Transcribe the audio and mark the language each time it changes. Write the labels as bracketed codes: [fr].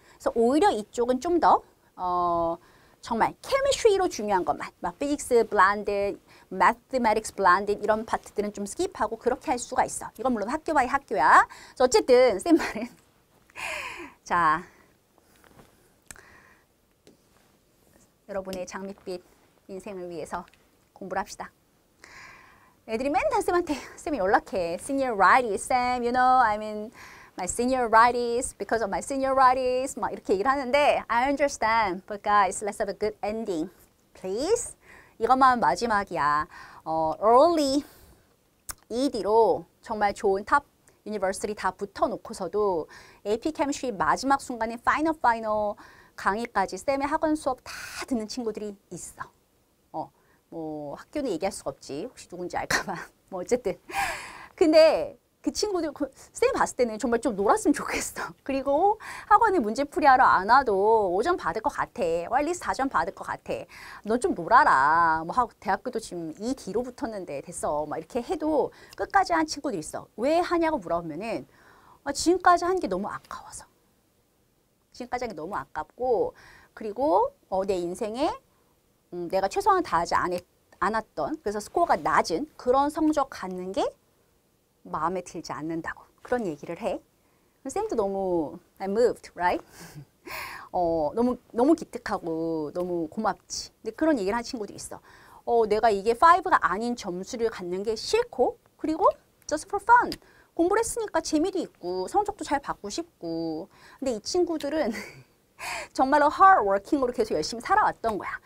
[ko] 그래서 오히려 이쪽은 좀 더 정말 케미스트리로 중요한 것만 막 피직스 블란드, 매스매틱스 블란드 이런 파트들은 좀 스킵하고 그렇게 할 수가 있어. 이건 물론 학교 바이 학교야. 그래서 어쨌든 쌤 말은 자 여러분의 장밋빛 인생을 위해서 공부를 합시다. 애들이 맨날 쌤한테 쌤이 연락해. [en] Senioritis, Sam, you know, I mean my senioritis because of my senioritis [ko] 막 이렇게 얘기를 하는데 [en] I understand, but guys, let's have a good ending, please. [ko] 이것만 마지막이야. early ED로 정말 좋은 탑 유니버시티 다 붙어놓고서도 AP Chemistry 마지막 순간에 파이널 강의까지 쌤의 학원 수업 다 듣는 친구들이 있어. 뭐 학교는 얘기할 수가 없지. 혹시 누군지 알까봐. 뭐 어쨌든. 근데 그 친구들 쌤 봤을 때는 정말 좀 놀았으면 좋겠어. 그리고 학원에 문제풀이하러 안 와도 5점 받을 것 같아. 왈리스 4점 받을 것 같아. 너 좀 놀아라. 뭐 대학교도 지금 이 뒤로 붙었는데 됐어. 막 이렇게 해도 끝까지 한 친구들이 있어. 왜 하냐고 물어보면은 지금까지 한 게 너무 아까워서. 지금까지 한 게 너무 아깝고 그리고 내 인생에 내가 최선을 다하지 않았던 그래서 스코어가 낮은 그런 성적 갖는 게 마음에 들지 않는다고 그런 얘기를 해. 쌤도 너무 [en] I'm moved, right? [ko] 너무 기특하고 너무 고맙지. 근데 그런 얘기를 하는 친구도 있어. 내가 이게 5가 아닌 점수를 갖는 게 싫고 그리고 [en] just for fun. [ko] 공부를 했으니까 재미도 있고 성적도 잘 받고 싶고. 근데 이 친구들은 정말로 hardworking으로 계속 열심히 살아왔던 거야.